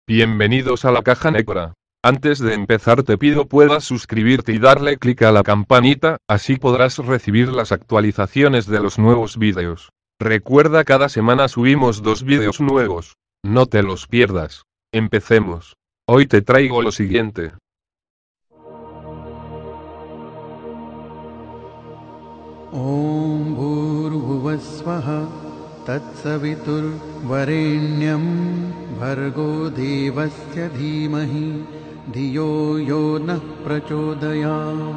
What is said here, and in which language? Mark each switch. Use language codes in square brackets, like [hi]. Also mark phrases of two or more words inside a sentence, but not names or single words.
[es] Bienvenidos a la Caja Negra. Antes de empezar te pido puedas suscribirte y darle clic a la campanita, así podrás recibir las actualizaciones de los nuevos vídeos. Recuerda, cada semana subimos 2 vídeos nuevos. No te los pierdas. Empecemos. Hoy te traigo lo siguiente. [sa] ॐ भूर्भुवस्वः तत्सवितुर्वरेण्यं भर्गो देवस्य धीमहि धियो यो नः प्रचोदयात्।